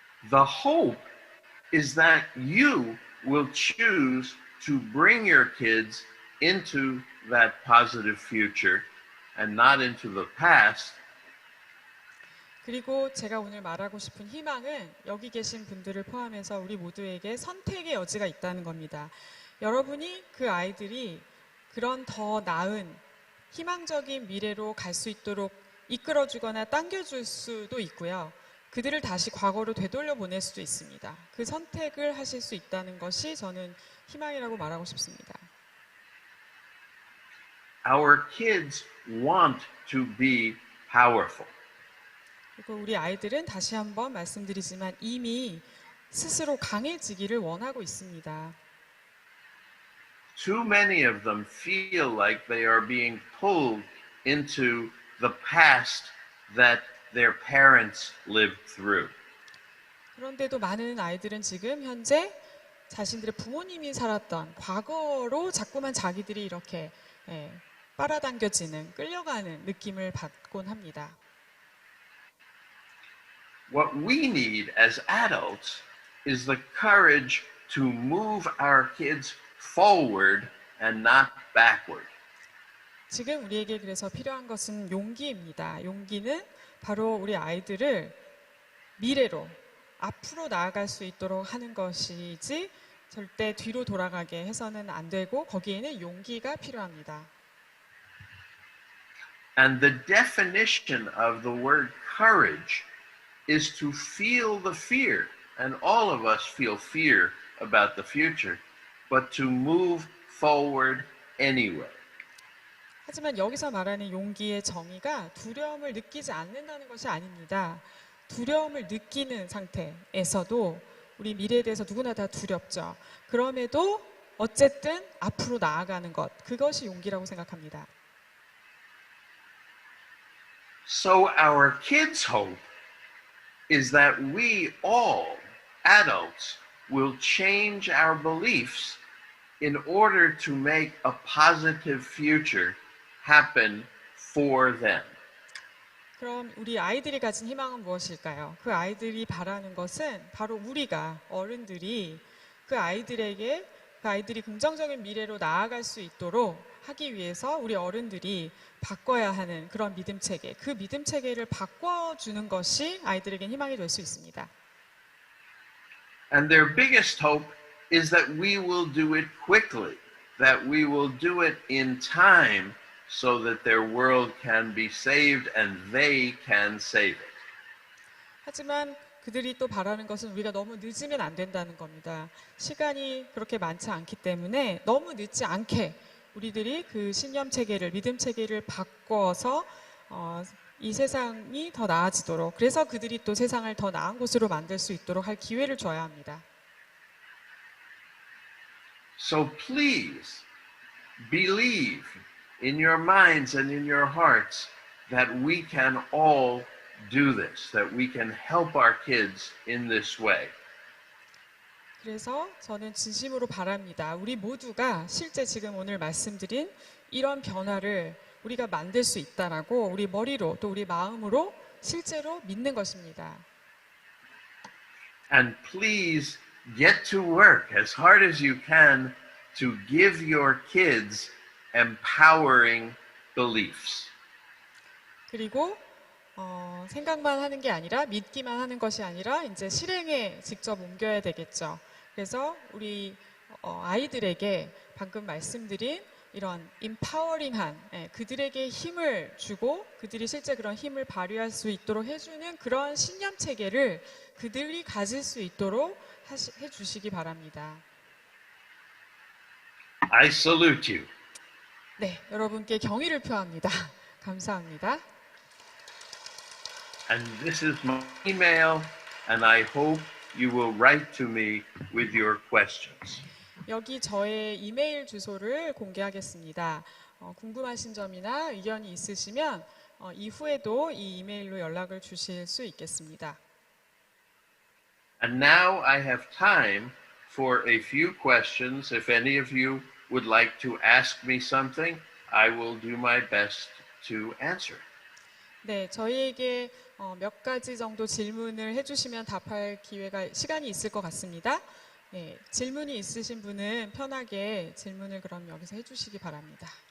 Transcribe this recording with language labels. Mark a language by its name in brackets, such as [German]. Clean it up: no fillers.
[English] The hope is that you will choose to bring your kids into that positive future and not into the past. [Korean] 그리고 제가 오늘 말하고 싶은 희망은 여기 계신 분들을 포함해서 우리 모두에게 선택의 여지가 있다는 겁니다. 여러분이 그 아이들이 그런 더 나은 희망적인 미래로 갈 수 있도록 이끌어주거나 당겨줄 수도 있고요. 그들을 다시 과거로 되돌려 보낼 수도 있습니다. 그 선택을 하실 수 있다는 것이 저는 희망이라고 말하고 싶습니다. [English] Our kids want to be powerful. [Korean] 그리고 우리 아이들은 다시 한번 말씀드리지만 이미 스스로 강해지기를 원하고 있습니다. [English] Too many of them feel like they are being pulled into the past that their parents lived through. [Korean] 그런데도 많은 아이들은 지금 현재 자신들의 부모님이 살았던 과거로 자꾸만 자기들이 이렇게 빨아당겨지는, 끌려가는 느낌을 받곤 합니다. [English] What we need as adults is the courage to move our kids forward and not backward. [Korean] 지금 우리에게 그래서 필요한 것은 용기입니다. 용기는 바로 우리 아이들을 미래로, 앞으로 나아갈 수 있도록 하는 것이지 절대 뒤로 돌아가게 해서는 안 되고 거기에는 용기가 필요합니다. [English] And the definition of the word courage is to feel the fear, and all of us feel fear about the future, but to move forward anyway. [Korean] 하지만 여기서 말하는 용기의 정의가 두려움을 느끼지 않는다는 것이 아닙니다. 두려움을 느끼는 상태에서도 우리 미래에 대해서 누구나 다 두렵죠. 그럼에도 어쨌든 앞으로 나아가는 것, 그것이 용기라고 생각합니다. [English] So our kids' hope is that we all, adults, will change our beliefs in order to make a positive future happen for them. [Korean] 그럼 우리 아이들이 가진 희망은 무엇일까요? 그 아이들이 바라는 것은 바로 우리가 어른들이 그 아이들이 긍정적인 미래로 나아갈 수 있도록 하기 위해서 우리 어른들이 바꿔야 하는 그런 믿음 체계, 그 믿음 체계를 바꿔주는 것이 아이들에겐 희망이 될 수 있습니다. [English] And their biggest hope is that we will do it quickly, that we will do it in time so that their world can be saved and they can save it. [Korean] 하지만 그들이 또 바라는 것은 우리가 너무 늦으면 안 된다는 겁니다. 시간이 그렇게 많지 않기 때문에 너무 늦지 않게 우리들이 그 신념 체계를, 믿음 체계를 바꿔서 이 세상이 더 나아지도록, 그래서 그들이 또 세상을 더 나은 곳으로 만들 수 있도록 할 기회를 줘야 합니다. [English] So please believe in your minds and in your hearts that we can all do this, that we can help our kids in this way. [Korean] 그래서 저는 진심으로 바랍니다. 우리 모두가 실제 지금 오늘 말씀드린 이런 변화를 우리가 만들 수 있다라고 우리 머리로 또 우리 마음으로 실제로 믿는 것입니다. [English] And please get to work as hard as you can to give your kids empowering beliefs. [Korean] 그리고 생각만 하는 게 아니라 믿기만 하는 것이 아니라 이제 실행에 직접 옮겨야 되겠죠. 그래서 우리 아이들에게 방금 말씀드린 이런 empowering한 그들에게 힘을 주고 그들이 실제 그런 힘을 발휘할 수 있도록 해주는 그런 신념 체계를 그들이 가질 수 있도록 해주시기 바랍니다. [English] I salute you. [Korean] 네, 여러분께 경의를 표합니다. 감사합니다. [English] And this is my email, and I hope you will write to me with your questions. [Korean] 여기 저의 이메일 주소를 공개하겠습니다. 궁금하신 점이나 의견이 있으시면 이후에도 이 이메일로 연락을 주실 수 있겠습니다. [English] And now I have time for a few questions. If any of you would like to ask me something, I will do my best to answer. [Korean] 네, 저희에게 몇 가지 정도 질문을 해주시면 답할 시간이 있을 것 같습니다. 네, 질문이 있으신 분은 편하게 질문을 그럼 여기서 해주시기 바랍니다.